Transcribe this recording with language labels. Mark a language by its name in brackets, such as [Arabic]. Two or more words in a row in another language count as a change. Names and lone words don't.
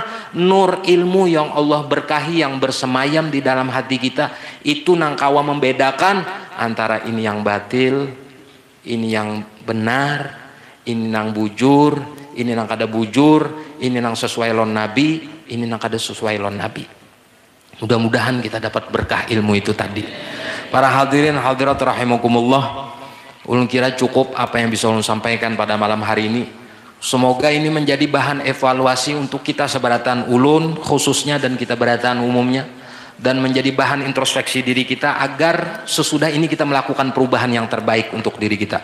[Indonesian] Nur ilmu yang Allah berkahi, yang bersemayam di dalam hati kita. [Banjar] Itu nang kawa membedakan antara ini yang batil, ini yang benar, ini nang bujur, ini nang kada bujur, ini nang sesuai lon Nabi, ini nang kada sesuai lon Nabi. [Indonesian] Mudah-mudahan kita dapat berkah ilmu itu tadi. Para hadirin hadirat rahimakumullah, ulun kira cukup apa yang bisa ulun sampaikan pada malam hari ini. Semoga ini menjadi bahan evaluasi untuk kita sebaratan ulun khususnya dan kita baratan umumnya, dan menjadi bahan introspeksi diri kita agar sesudah ini kita melakukan perubahan yang terbaik untuk diri kita.